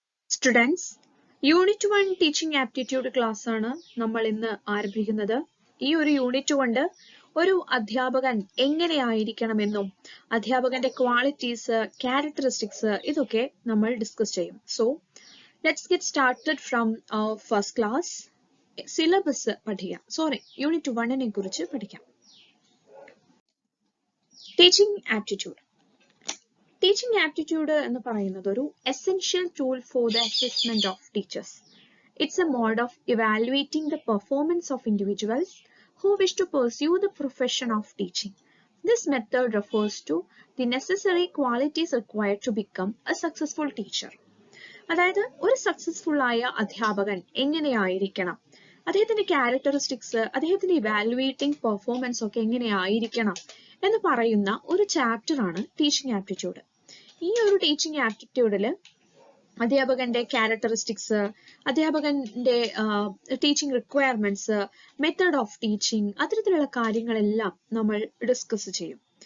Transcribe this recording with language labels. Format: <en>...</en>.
<en>Students, Unit 1 Teaching Aptitude class</en> <ml>ആണ് നമ്മൾ ഇന്ന് ആരംഭിക്കുന്നത്. ഈ ഒരു യൂണിറ്റ് കൊണ്ട് ഒരു അധ്യാപകൻ എങ്ങനെയായിരിക്കണമെന്നും അധ്യാപകന്റെ ക്വാളിറ്റീസ്, ക്യാരക്ടറിസ്റ്റിക്സ് ഇതൊക്കെ നമ്മൾ ഡിസ്കസ് ചെയ്യും.</ml> <en>So let's get started from first class.</en> <ml>Syllabus പഠിക്കാം. യൂണിറ്റ് 1 കുറിച്ച് പഠിക്കാം.</ml> <en>Teaching aptitude. Teaching aptitude</en> <ml>എന്ന് പറയുന്നത് ഒരു</ml> <en>essential tool for the assessment of teachers. It's a mode of evaluating the performance of individuals who wish to pursue the profession of teaching. This method refers to the necessary qualities required to become a successful teacher.</en> <ml>അതായത് ഒരു successful ആയ അധ്യാപകൻ എങ്ങനെയായിരിക്കണം, അദ്ദേഹത്തിന്റെ characteristics, അദ്ദേഹത്തിന്റെ evaluating performance ഒക്കെ എങ്ങനെയായിരിക്കണം എന്ന് പറയുന്ന ഒരു ചാപ്റ്റർ ആണ് ടീച്ചിങ് ആപ്റ്റിറ്റ്യൂഡ്. ഈ ഒരു ടീച്ചിങ് ആപ്റ്റിറ്റ്യൂഡിൽ അധ്യാപകന്റെ ക്യാരക്ടറിസ്റ്റിക്സ്, അധ്യാപകന്റെ teaching requirements, method of teaching, അത്തരത്തിലുള്ള കാര്യങ്ങളെല്ലാം നമ്മൾ ഡിസ്കസ് ചെയ്യും.</ml>